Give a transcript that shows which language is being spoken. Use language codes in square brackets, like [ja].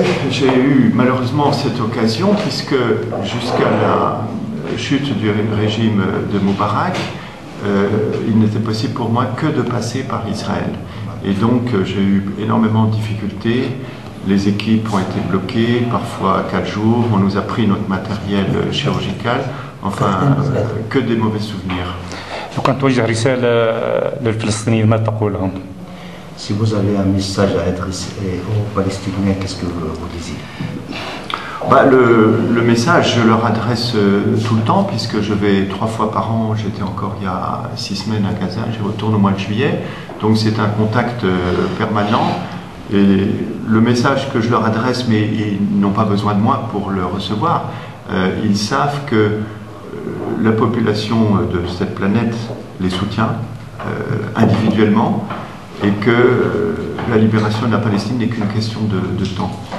[fr] J'ai eu malheureusement cette occasion puisque jusqu'à la chute du régime de Moubarak, il n'était possible pour moi que de passer par Israël. Et donc j'ai eu énormément de difficultés. Les équipes ont été bloquées, parfois 4 jours. On nous a pris notre matériel chirurgical. Enfin, que des mauvais souvenirs. [ar] وكان توجه رسالة للفلسطينيين ما تقول لهم؟ [fr] Si vous avez un message à adresser aux Palestiniens, qu'est-ce que vous désirez? Le message, je leur adresse tout le temps, puisque je vais 3 fois par an. J'étais encore il y a 6 semaines à Gaza, j'y retourne au mois de juillet. Donc c'est un contact permanent. Et le message que je leur adresse, mais ils n'ont pas besoin de moi pour le recevoir, ils savent que la population de cette planète les soutient individuellement et que la libération de la Palestine n'est qu'une question de temps.